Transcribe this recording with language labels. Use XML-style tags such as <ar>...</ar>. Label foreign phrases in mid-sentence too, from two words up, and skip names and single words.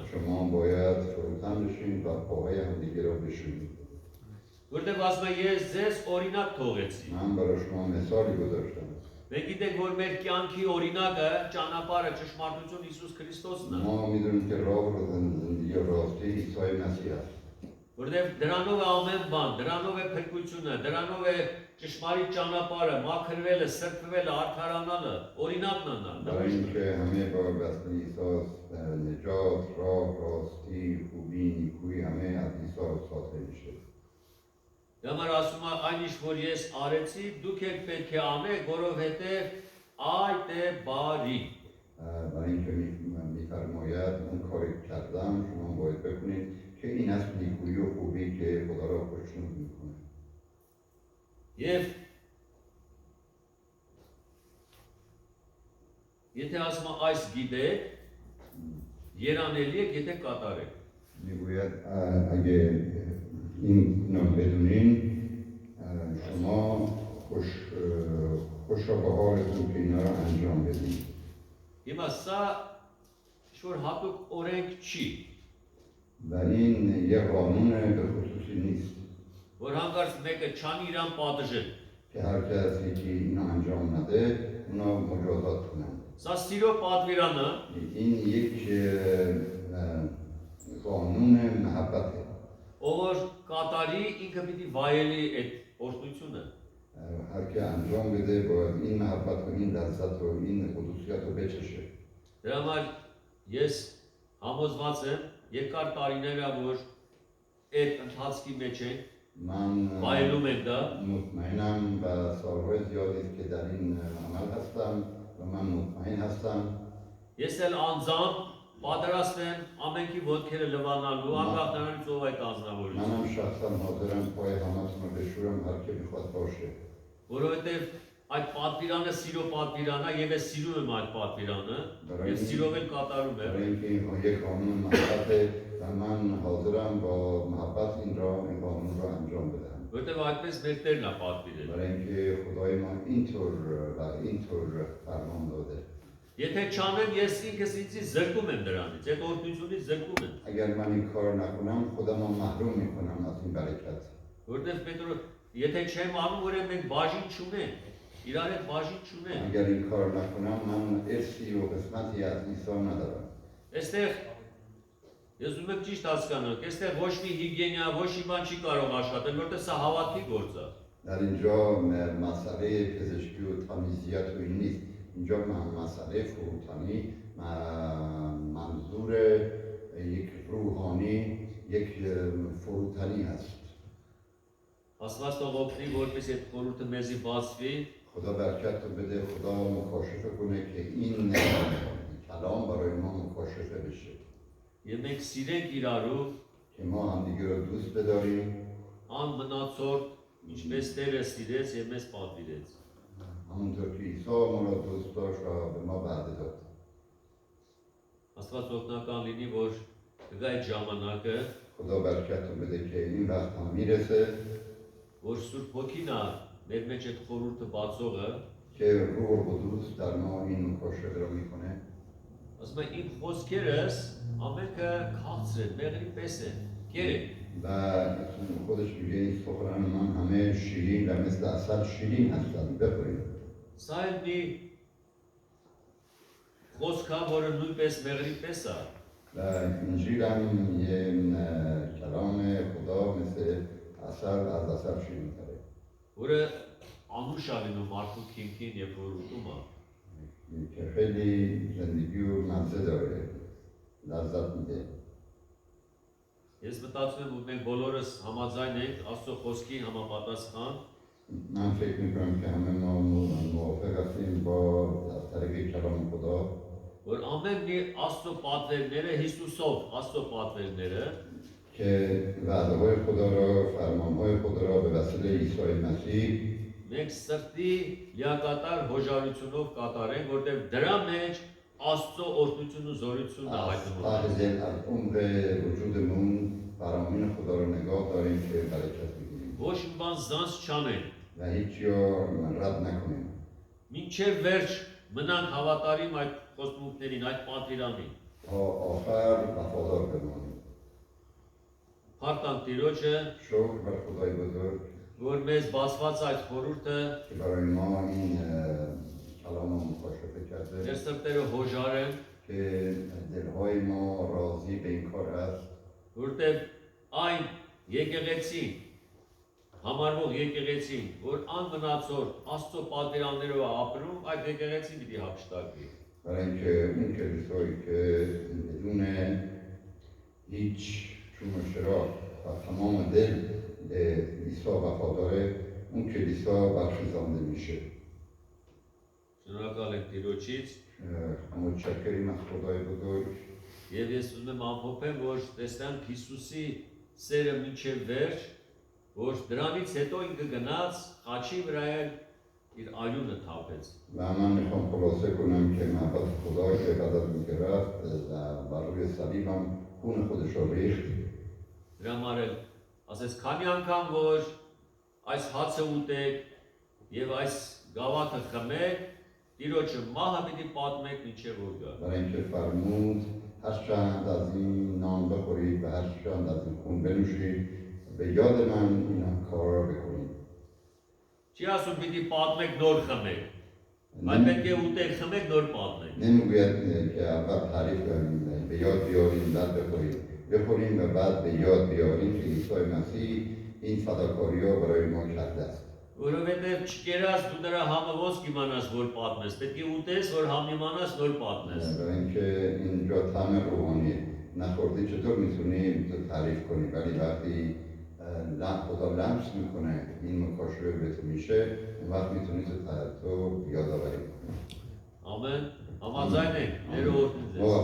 <fa>شما باید فروتن بشین و پاهای همدیگه رو بشونید.</fa> <hy>Որտեղ ասում է ես ձեզ օրինակ թողեցի։</hy> <fa>من برای شما مثالی گذاشتم.</fa> <hy>Մենք գիտենք որ մեր կյանքի օրինակը ճանապարհը ճշմարտություն Հիսուս Քրիստոսն է։</hy> <fa>ما میدونیم که راه و زندگی راستی عیسی مسیح است.</fa> <hy>Որտեղ դրանով է ամեն բան, դրանով է փրկությունը, դրանով է ճշմարիտ ճանապարհը, մաքրվելը, սրբվելը, արդարանալը, օրինակն է նա։</hy> <fa>برای اینکه همه با وسیله عیسی نجات، راه، راستی، خوبی، نیکویی همه از عیسی ساخته میشه.</fa> <hy>Դամար ասում է այն ինչ որ ես արեցի, դուք եք պետք է անեք, որովհետև այդ է բարի։</hy> <fa>برای اینکه میفرماید اون کاری کردم شما باید بکنید که این است نیکویی و خوبی که خدا را خوشنود میکنه.</fa> <hy>Եվ եթե ասում է այս գիտեք, երանելի եք, եթե կատարեք։</hy> <fa>میگوید اگه این رو بدونین شما خوش را به حالتون که اینا رو انجام بدین.</fa> <hy>Հիմա սա ինչ-որ հատուկ օրենք չի,</hy> <fa>و این یه قانون به خصوصی نیست</fa> <hy>որ հանկարծ մեկը չանի իրան պատժել։</hy> <fa>که هر کسی که اینو انجام نده اونا مجازات کنن.</fa> <hy>Սա սիրո պատվիրանը,</hy> <fa>این یک قانون محبته.</fa> <hy>ով որ կատարի ինքը պիտի վայելի այդ օրհնությունը։</hy> <fa>هر که انجام بده باید این محبت و این لذت و این خصوصیت رو بچشه.</fa> <hy>Դրա համար ես համոզված եմ, երկար տարիներ է որ այդ ընթացքի մեջ ենք,</hy> <fa>من</fa> <hy>վայելում ենք դա,</hy> <fa>مطمئنم و سالهای زیادی است که در این عمل هستم و من مطمئن هستم.</fa> <hy>ես էլ անձամբ պատրաստ եմ ամենքի ոտքերը լվանալու, անկախ նրանից ով այդ անձնավորությունը։</hy> <fa>منم شخصا حاضرم پای همتون رو بشورم هر که میخواد باشه.</fa> <hy>Որովհետև այդ պատվիրանը սիրո պատվիրան է եւ ես սիրում եմ այդ պատվիրանը, եւ սիրով էլ կատարում եմ։</hy> <fa>برای اینکه این یک قانون محبته و من حاضرم با محبت این قانون رو انجام بدم.</fa> <hy>Որտեւ այդպես մեր Տերն է պատվիրել։</hy> <fa>برای اینکه خدای ما اینطور فرمان داده.</fa> <hy>Եթե չանեմ, ես ինքս ինձի զրկում եմ դրանից, այդ օրհնությունից զրկում եմ։</hy> <fa>اگر من این کار نکنم خودم رو محروم میکنم از این برکت.</fa> <hy>Որտեւ Պետրոս, եթե չեմ անում, ուրեմն մենք բաժին չունենք։ Իրար հետ բաժին չունենք։</hy> <fa>اگر این کار نکنم من ارثی و قسمتی از عیسی ندارم.</fa> <hy>Այստեղ Ես ուզում եմ ճիշտ հասկանանք, այստեղ ոչ մի հիգիենա, ոչ մի բան չի կարող աշխատել, որտեղ սա հավատքի գործ է։</hy> <fa>در اینجا مسئله پزشکی و تمیزیت و این نیست. اینجا مسئله فروتنی منظور یک روحانی، یک فروتنی هست.</fa> <hy>Աստված թող օգնի, որպես այդ խորհուրդը մեզի բացվի,</hy> <fa>خدا برکت رو بده، خدا مکاشفه کنه که این کلام برای ما مکاشفه بشه.</fa> <hy>եւ մենք սիրենք իրարու,</hy> <fa>که ما همدیگه رو دوست بداریم</fa> <hy>անմնացորդ, ինչպես Տերը սիրեց եւ մեզ պատվիրեց։</hy> <fa>همونطور که عیسی ما رو دوست داشت و به ما وعده داد.</fa> <hy>Աստված օգնական լինի, որ գա այդ ժամանակը,</hy> <fa>خدا برکت رو بده که این وقت هم میرسه</fa> <hy>որ Սուրբ Հոգին է մեր մեջ այդ խորհուրդը բացողը,</hy> <fa>که روح القدس در ما این مکاشفه رو میکنه.</fa> <hy>ասում է իմ խոսքերս ամենքը քաղցր են, մեղրի պես են, գերեք։</hy> <fa>و خودش میگه این سخنان من همه شیرین و مثل عسل شیرین هستند، بخورید.</fa> <hy>Սա էլ մի խոսք է, որը նույնպես մեղրի պես է։</hy> <fa>و انجیل هم یه کلام خدا مثل عسل از عسل شیرین تره.</fa> <hy>որը անուշ է լինում մարդու քինքին եւ որ ուտում է։</hy> <fa>که خیلی زندگی و مزه داره، لذت میده.</fa> <hy>Ես մտածում եմ, որ մենք բոլորս համաձայն ենք Աստծո խոսքի համապատասխան,</hy> <fa>من فکر میکنم که همه ما موافق هستیم با از طریق کلام خدا</fa> <hy>որ ամեն մի Աստծո պատվերները Հիսուսով, Աստծո պատվերները</hy> <fa>که وعده های خدا را، فرمان های خدا را به وسیله عیسی مسیح</fa> <hy>մենք սրտի լիակատար հոժարությունով կատարենք, որտեղ դրա մեջ Աստծո օրհնություն ու զորությունն է</hy> <fa>از</fa> <hy>հայտնվում։</hy> <fa>ته دل، از عمق وجودمون فرامین خدا را نگاه داریم که برکت میگیریم</fa> <hy>Ոչ մի բան զանց չանենք,</hy> <fa>و هیچی را رد نکنیم</fa> <hy>մինչև վերջ մնանք հավատարիմ այդ խոստումներին, այդ պատվիրանին։</hy> <fa>تا آخر وفادار بمانیم.</fa> <hy>Փառք Տիրոջը,</hy> <fa>شکر بر خدای بزرگ</fa> <hy>որ մեզ բացված այդ խորհուրդը</hy> <fa>که برای ما این کلام رو مکاشفه کرده</fa> <hy>մեր սրտերը հոժար են,</hy> <fa>که دلهای ما راضی به این کار است</fa> <hy>որտեղ այն եկեղեցին, համարվող եկեղեցին, որ անմնացորդ Աստծո պատվիրաններով է ապրում, այդ եկեղեցին պիտի հափշտակվի։</hy> <fa>برای اینکه اون کلیسایی که بدون هیچ چون و چراغ و تمام دل به عیسی وفاداره، اون کلیسا برخیزانده میشه.</fa> <hy>Շնորհակալ եմ Տիրոջից</hy> <fa>متشکریم از خدای بزرگ</fa> <hy>եւ ես ուզում եմ ամփոփեմ, որ տեսնանք Հիսուսի սերը մինչև վերջ, որ դրանից հետո ինքը գնաց խաչի վրա էլ իր արյունը թափեց։</hy> <fa>و من میخوام خلاصه کنم که محبت خدا که بعد از اینکه رفت و بر روی صلیب هم خون خودش رو ریخت.</fa> <hy>Դրա համար էլ ասես քանի անգամ որ այս հացը ուտեք եւ այս գավաթը խմեք, Տիրոջը մահը պիտի պատմեք մինչև որ գա։</hy> <fa>برای اینکه فرمود هر چند از این نان بخورید و هر چند از این خون بنوشید، به یاد من این کار را بکنید.</fa> <hy>Չի ասում պիտի պատմեք նոր խմեք, այլ պետք է ուտեք խմեք նոր պատմեք։</hy> <fa>نمیگوید که اول تعریف کنیم، به یاد بیاریم بعد بخوریم و بعد به یاد بیاریم که عیسی مسیح این فداکاری را برای ما کرده است.</fa> <hy>Որովհետև չկերած դու նրա համը ոնց կիմանաս որ պատմես, պետք է ուտես որ համ իմանաս նոր պատմես։</hy> <fa>برای اینکه اینجا طعم روحانیه، نخوردی چطور میتونی تو تعریف کنی، ولی وقتی خدا لمس میکنه این مکاشفه به تو میشه، اون وقت میتونی تو یادآوری کنی.</fa> <hy>Ամեն, համաձայն ենք, ներողություն ձեզ։</hy>